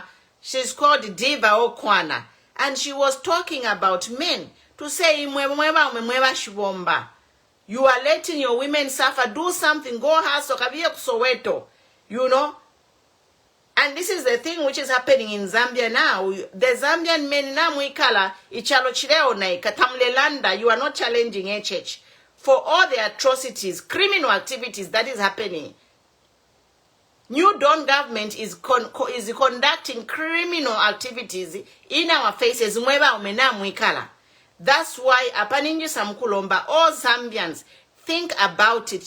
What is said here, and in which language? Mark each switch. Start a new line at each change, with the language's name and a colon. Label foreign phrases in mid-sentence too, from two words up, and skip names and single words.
English: She's called Diva Okwana. And she was talking about men. To say, You are letting your women suffer. Do something. Go hustle. Kabia Soweto. You know. And this is the thing which is happening in Zambia now. The Zambian men
Bemba: na muikala ichalo chileo na katamlelanda.
English: You are not challenging HH for all the atrocities, criminal activities that is happening. New Dawn government is conducting criminal activities in our faces. That's why
Bemba: Apaninji Samkulomba,
English: all Zambians, think about it.